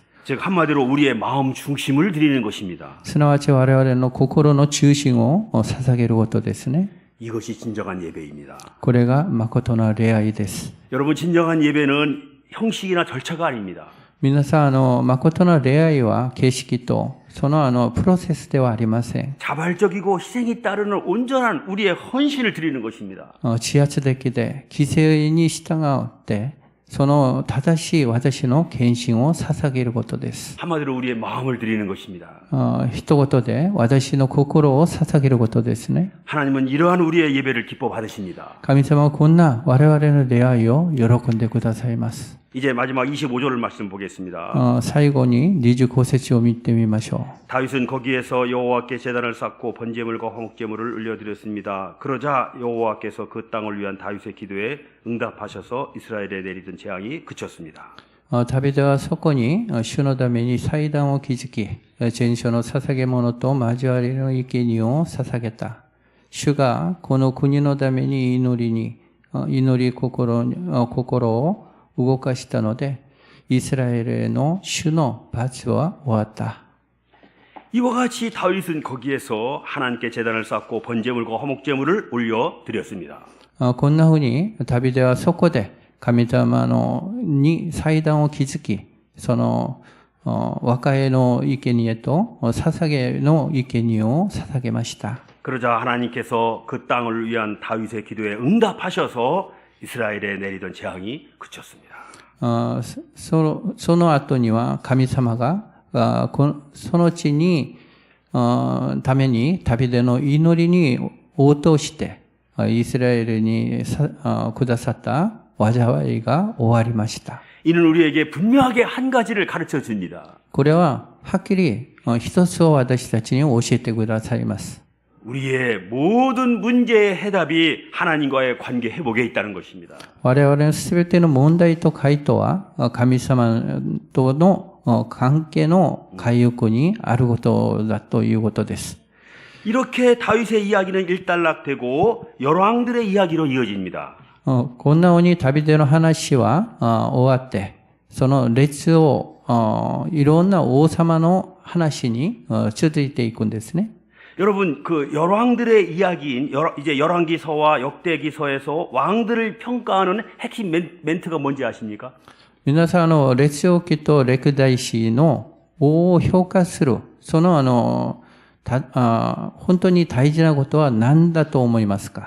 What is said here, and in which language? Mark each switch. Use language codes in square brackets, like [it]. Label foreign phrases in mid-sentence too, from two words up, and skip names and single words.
[ko] 즉 한마디로 우리의 마음 중심을 드리는 것입니다. [ja] すなわち我々の心の中心を捧げることですね。 [ko] 이것이 진정한 예배입니다. [ja] これが誠な礼拝です。 [ko] 여러분, 진정한 예배는 형식이나 절차가 아닙니다. [ja] 皆さん、誠な礼拝は形式と、そのプロセスではありません。 [ko] 자발적이고 희생이 따르는 온전한 우리의 헌신을 드리는 것입니다. [ja] 自発的で、犠牲に従って、その正しい私の献身を捧げることです。 [ko] 한마디로 우리의 마음을 드리는 것입니다. [ja] 一言で私の心を捧げることですね。 [ko] 하나님은 이러한 우리의 예배를 기뻐 받으십니다. [ja] 神様はこんな我々の礼拝を喜んでくださいます。 [ko] 이제 마지막 25절 말씀 보겠습니다. [ja] 最後に25節を見てみましょ [ko] 다윗은 거기에서 여호와께 제단을 쌓고 번제물과 화목제물을 올려드렸습니다. 그러자 여호와께서 그 땅을 위한 다윗의 기도에 응답하셔서 이스라엘에 내리던 재앙이 그쳤습니다. [ja] う。ダビデはそこに主のために祭壇を築き、全書の捧げ物と交わりの生贄を捧げた。主がこの国のために祈り心を動かしたので、イスラエルへの主の罰は終わった。 [ko] 이와 같이 다윗은 거기에서 하나님께 제단을 쌓고 번제물과 화목제물을 올려드렸습니다. [ja] こんな風にダビデはそこで神様に祭壇を築き、その和解の生贄と捧げの生贄を捧げました。 [ko] 그러자 하나님께서 그 땅을 위한 다윗의 기도에 응답하셔서 이스라엘에 내리던 재앙이 그쳤습니다. [ja] その後には神様がその地にためにダビデの祈りに応答してイスラエルにくださった災いが終わりました。 [ko] 이는 우리에게 분명하게 한 가지를 가르쳐 줍니다. [ja] これははっきり一つを私たちに教えてくださいます。 [ko] 우리의 모든 문제의 해답이 하나님과의 관계 회복에 있다는 것입니다. [ja] 我々のすべての問題と回答は神様との関係の回復にあることだということです。 [ko] 이렇게 다윗의 이야기는 일단락되고 열왕들의 이야기로 이어집니다. [ja] こんな風にダビデの話は終わって、その列をいろんな王様の話に続いていくんですね。 [ko] 여러분 그 열왕들의 이야기인 이제 열왕기서와 역대기서에서 왕들을 평가하는 핵심 멘트가 뭔지 아십니까? [ja] 皆さん列王記と歴代史の王を評価するその本当に大事なことは何だと思いますか?